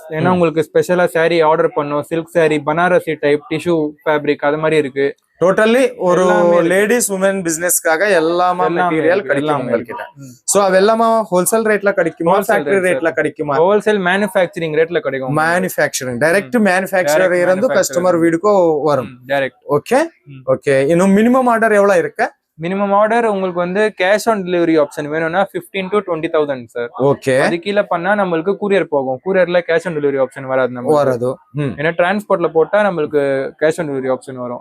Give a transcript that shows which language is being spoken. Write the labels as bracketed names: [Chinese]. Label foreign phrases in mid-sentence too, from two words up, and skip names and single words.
[Tamil] ஏன்னா உங்களுக்கு ஸ்பெஷலா சாரி ஆர்டர் பண்ணோம், சில்க் சாரி, பனாரசி டைப், [English] tissue fabric [Tamil] அது மாதிரி இருக்கு. டோட்டலி ஒரு எல்லாமே இருக்கு. [English] ladies women [Tamil] பிசினஸ்க்காக எல்லாமே மெட்டீரியல் கிடைக்கும் எல்லாமே உங்ககிட்ட. ம். சோ அவெல்லாமா ஹோல்சேல் ரேட்ல கிடைக்குமா, [English] Wholesale ஃபேக்டரி rate, [Tamil] ரேட்ல கிடைக்குமா? [English] wholesale manufacturing [Tamil] ரேட்ல கிடைக்கும். [English] manufacturing direct manufacturer Direct [Tamil] இருந்து [English] manufacturer. [Tamil] கஸ்டமர் வீடுக்கு வரும். டைரக்ட். ஓகே ம். ஓகே. இன்னும் [English] minimum order [Tamil] எவ்வளவு இருக்கு? [English] minimum order [Tamil] உங்களுக்கு வந்து [English] cash on delivery option [Tamil] வேணும்னா 15 to 20,000 சார். ஓகே அது கீழே பண்ணா நம்மளுக்கு கூரியர் போகும். கூரியர்ல [English] cash on delivery option [Tamil] வராது நம்ம. வரது. ஏன்னா டிரான்ஸ்போர்ட்ல போட்டா நம்மளுக்கு [English] cash on delivery option [Tamil] வரும்.